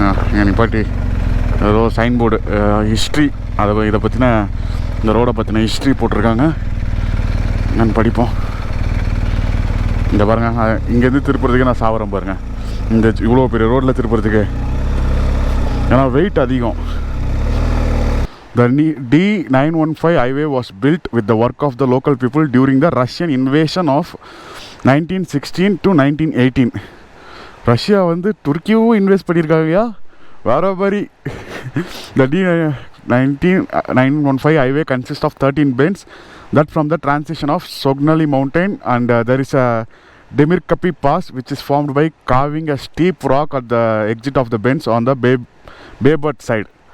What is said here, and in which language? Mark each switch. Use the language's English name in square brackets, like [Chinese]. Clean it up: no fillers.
[Tamil] இங்கே நிப்பாட்டி ஏதோ சைன் போர்டு ஹிஸ்ட்ரி, இதை பற்றின இந்த ரோடை பற்றின ஹிஸ்ட்ரி போட்டிருக்காங்க. நான் படிப்போம். இந்த பாருங்கள், இங்கேருந்து திருப்புறதுக்கே நான் சாவரம் பாருங்கள். இந்த இவ்வளோ பெரிய ரோட்டில் திருப்புறதுக்கு, ஏன்னா வெயிட் அதிகம். [English] The D915 highway was built with the work of the local people during the Russian invasion of 1916 to 1918. [Tamil] Russia வந்து துருக்கியும் இன்வெஸ்ட் பண்ணியிருக்காங்கயா வேற மாதிரி. [English] The D915 highway consists of 13 bends that from the transition of Sognali mountain, and there is a Demirkapi pass which is formed by carving a steep rock at the exit of the bends on the Bayburt side.